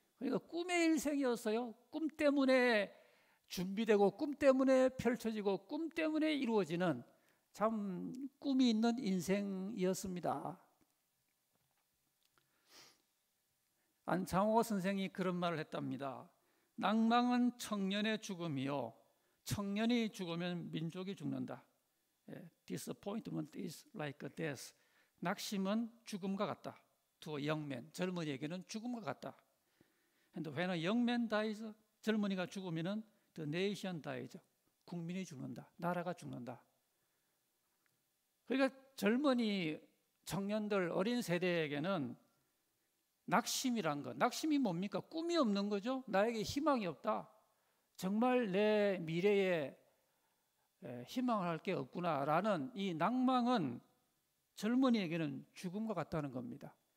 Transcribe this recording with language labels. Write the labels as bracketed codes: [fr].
[ko] 그러니까 꿈의 일생이었어요. 꿈 때문에 준비되고 꿈 때문에 펼쳐지고 꿈 때문에 이루어지는 참 꿈이 있는 인생이었습니다. 안창호 선생이 그런 말을 했답니다. 낭망은 청년의 죽음이요, 청년이 죽으면 민족이 죽는다. [en] Disappointment is like a death. [ko] 낙심은 죽음과 같다. [en] To a young man, [ko] 젊은이에게는 죽음과 같다. [en] And when a young man dies, [ko] 젊은이가 죽으면은 [en] the nation dies. [ko] 국민이 죽는다. 나라가 죽는다. 그러니까 젊은이, 청년들, 어린 세대에게는 낙심이란 것, 낙심이 뭡니까? 꿈이 없는 거죠. 나에게 희망이 없다. 정말 내 미래에 희망을 할 게 없구나라는 이 낭망은 젊은이에게는 죽음과 같다는 겁니다.